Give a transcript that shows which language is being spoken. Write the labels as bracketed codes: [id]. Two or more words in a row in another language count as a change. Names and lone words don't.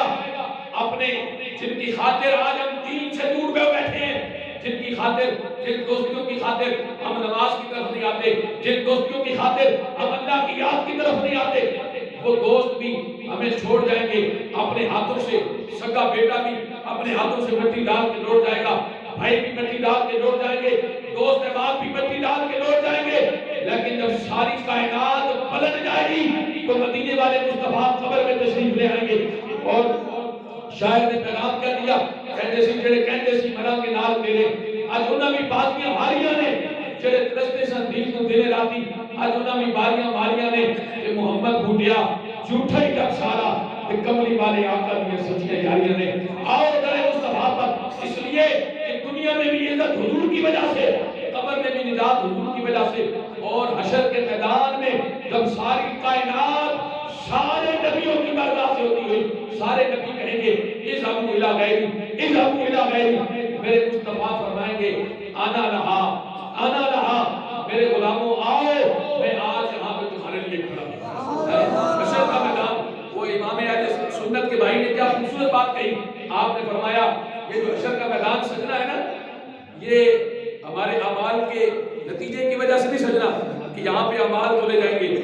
[ur] اپنے جن کی خاطر آج ہم دین سے دور بیٹھے ہیں، جن کی خاطر، جن دوستیوں کی خاطر ہم نماز کی طرف نہیں آتے، جن دوستیوں کی خاطر ہم اللہ کی یاد کی طرف نہیں آتے، وہ دوست بھی ہمیں چھوڑ جائیں گے، اپنے ہاتھوں سے سگا بیٹا بھی اپنے ہاتھوں سے مٹی ڈال کے لوٹ جائے گا، بھائی بھی مٹی ڈال کے لوٹ جائیں گے، دوست احباب بھی مٹی ڈال کے لوٹ جائیں گے، لیکن جب ساری کائنات پلٹ جائے گی تو مدینے والے مصطفیٰ قبر میں تشریف لے آئیں گے۔ اور شاعر نے پیغام کیا دیا، [pa] کہندے سی جڑے کہندے سی مراں کے نال میرے، اج انہاں بھی بازیاں ماریاں نے، جڑے رستے سن دین نوں دن راتی، اج انہاں بھی باریاں ماریاں نے کہ محمد بھوٹیا جھوٹا ہی جب سارا تے کملی والے آقا دی سچیاں یاریاں نے۔ [ur] آؤ درے مصطفیٰ پر، اس لیے کہ دنیا میں بھی عزت حضور کی وجہ سے، قبر میں بھی نجات حضور کی وجہ سے، اور حشر کے میدان میں جب ساری کائنات سارے نبیوں کی برداشت سے ہوتی ہوئی سارے نبی کہیں گے [ar] اذهبوا الى غیری، اذهبوا الى غیری، [ur] میرے مصطفیٰ فرمائیں گے [ar] آنا لہا، آنا لہا، [ur] میرے غلاموں آؤ، میں آج یہاں پہ تمہارے لیے کھڑا ہوں۔ حشر کا میدان، وہ امام اہل سنت کے بھائی نے کیا خوبصورت بات کہی، آپ نے فرمایا یہ جو حشر کا میدان سجنا ہے نا، یہ ہمارے اعمال کے نتیجے کی وجہ سے نہیں سجنا کہ یہاں پہ اعمال تولے جائیں گے۔